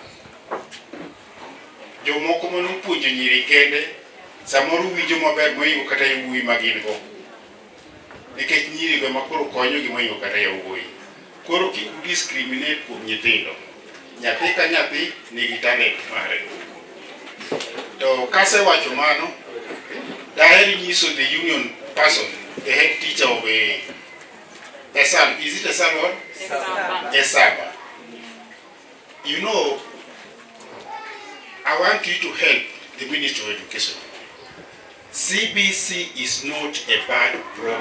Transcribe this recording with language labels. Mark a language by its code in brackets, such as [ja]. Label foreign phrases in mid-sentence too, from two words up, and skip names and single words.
[luo] Jomoko manopuonjo nyiri kende samoro winjo maber mohingo kata yawuoyi ma gin go. Nikech nyiri go ema koro konyogi mohingo kata yawuoyi. Koro kik discriminate kuom nyithindo. Nyathi ka nyathi nigi talent mare. To kasewacho mano, daher nyiso [en] the union person, the head teacher of Esab. Is it Esab? [luo] Esaba. You know, I want you to help the Ministry of Education. CBC is not a bad program.